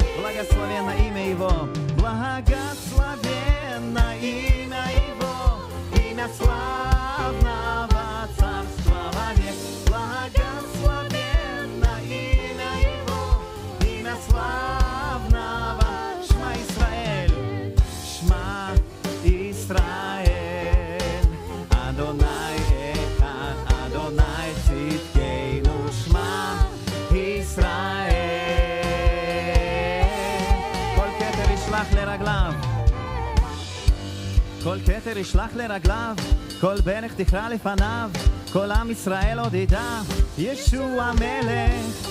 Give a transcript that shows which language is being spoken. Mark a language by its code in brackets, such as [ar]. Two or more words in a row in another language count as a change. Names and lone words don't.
[ru] Благословенно имя Его, благословенно имя Его, имя славного царства вовек. Благословенно имя Его, имя славного. [he] שמע ישראל, שמע ישראל, אדוני אחד, אדוני צדקנו. שמע ישראל. כל כתר ישלח לרגליו, כל כתר ישלח לרגליו, כל ברך תקרא לפניו, כל עם ישראל עוד ידע ישוע מלך.